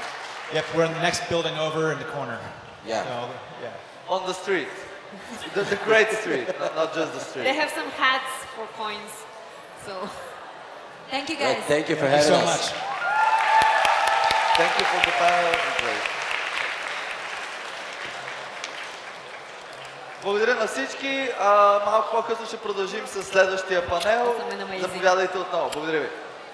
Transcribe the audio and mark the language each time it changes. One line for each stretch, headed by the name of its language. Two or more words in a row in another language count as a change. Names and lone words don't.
English: Yep, we're in the next building over in the corner. Yeah. So, yeah. On the street. The great street, not just the street. They have some hats for coins. So, thank you guys. Well, thank you for having us. Thank you so much. Thank you for the panel. Great.
Bulgarian: Благодаря на всички. Малко по-късно ще продължим с следващия панел. Заповядайте отново. Благодаря ви.